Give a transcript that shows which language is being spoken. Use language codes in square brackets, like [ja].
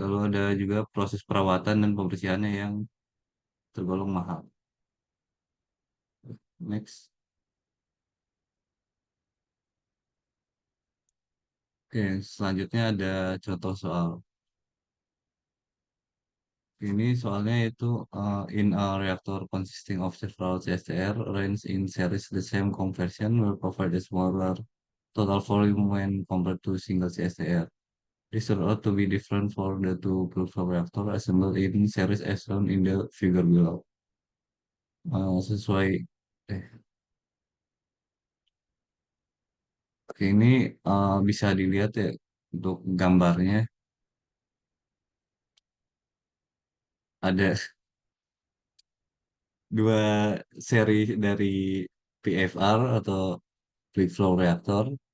[id] Lalu ada juga proses perawatan dan pembersihannya yang tergolong mahal. [en] Next. [id] Oke, selanjutnya ada contoh soal. Ini soalnya itu [en] in a reactor consisting of several CSTR range in series the same conversion will provide a smaller total volume when compared to single CSTR. This turned out to be different for the two pulsar reactor assembled in series as shown in the figure below. [id] Sesuai eh oke, ini bisa dilihat ya untuk gambarnya ada dua seri dari PFR atau Fluid Flow Reactor.